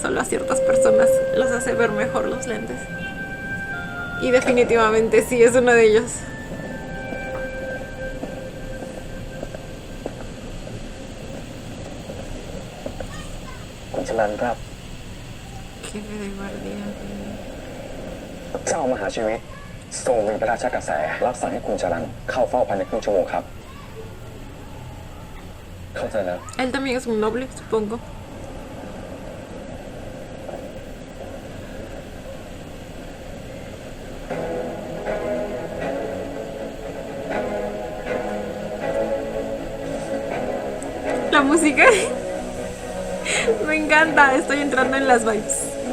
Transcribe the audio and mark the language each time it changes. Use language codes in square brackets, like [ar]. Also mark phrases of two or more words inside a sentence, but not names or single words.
[es] Solo a ciertas personas los hace ver mejor los lentes. Y definitivamente sí es uno de ellos. Con Chalan ครับ Jefe de guardia. [th] เจ้ามหาชีวิตส่งหนึ่งพระราชกระแสรับสั่งให้คุณจรันเข้าเฝ้าภายในครึ่งชั่วโมงครับ เข้าใจแล้ว [es] Él también es un noble, supongo. La música me encanta, estoy entrando en las vibes.